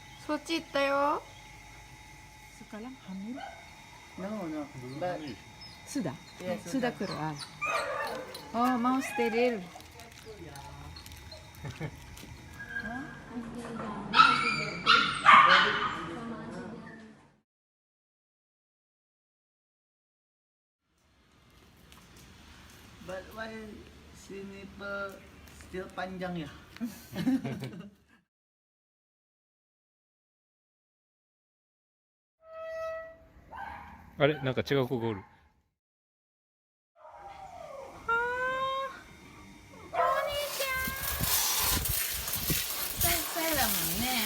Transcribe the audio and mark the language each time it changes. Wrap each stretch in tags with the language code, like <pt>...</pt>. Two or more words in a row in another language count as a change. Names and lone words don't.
<ja>そっち行ったよ。</ja> <id>Sekarang hamil?</id> <en>No, no.</en> <id>Belum</id> <en>But</en> <id>hamil. Sudah? ya Sudah keluar. Oh, mau steril.</id> <en>but why sniper still</en> <id>panjang ya?</id> <ja>あれなんか違う子がおる。そうだもんね。</ja>